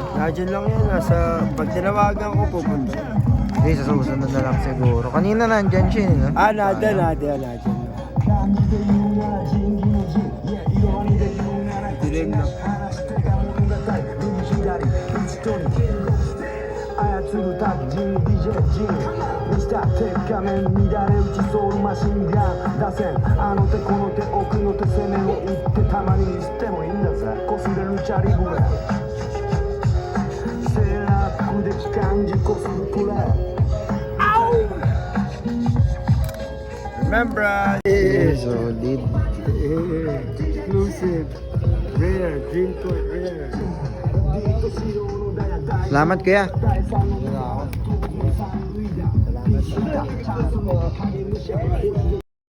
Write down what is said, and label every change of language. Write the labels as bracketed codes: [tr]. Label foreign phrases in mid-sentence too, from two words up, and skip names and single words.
[tl] Nandiyan lang yan, pag tinawagan ko pupunta. Hindi, sa susunod na lang siguro. Kanina nandyan siya, no? Nandiyan dilim na. [ja] 操るタッチ DJ ジンミスター鉄仮面乱れ打ちソウルマシンガン打線あの手この手奥の手攻めを打ってたまにミスってもいいんだぜ擦れるチャリブレセーラー服で機関事故するプレイ Membran. [en] Solid. Exclusive. Rare. Dream toy rare. [tl] Salamat kuya. Salamat.